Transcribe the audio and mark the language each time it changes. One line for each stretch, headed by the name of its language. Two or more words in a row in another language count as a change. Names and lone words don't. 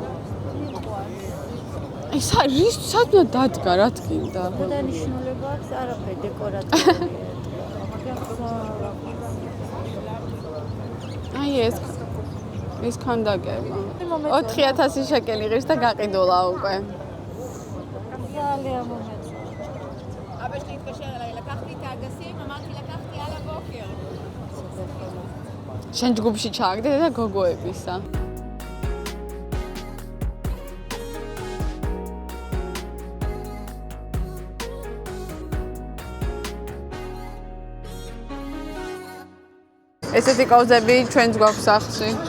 Georgian: ეს არის სადღაც დადგა, რა თქინდა. დანიშნულება აქვს არაფერი დეკორატიული. აი ეს ქანდაკება 4000 შეკელი ღირს და გაყიდულა უკვე. ძალიან მომეწონა.
Hebrew: אבא שלי התקשר אליי, לקחתי את האגסים, אמרתי לקחתי על הבוקר.
Georgian: შენ ჯგუფში ჩააგდე და გოგოებისა. ესეთი კოუზები ჩვენს გვაქვს სახლში.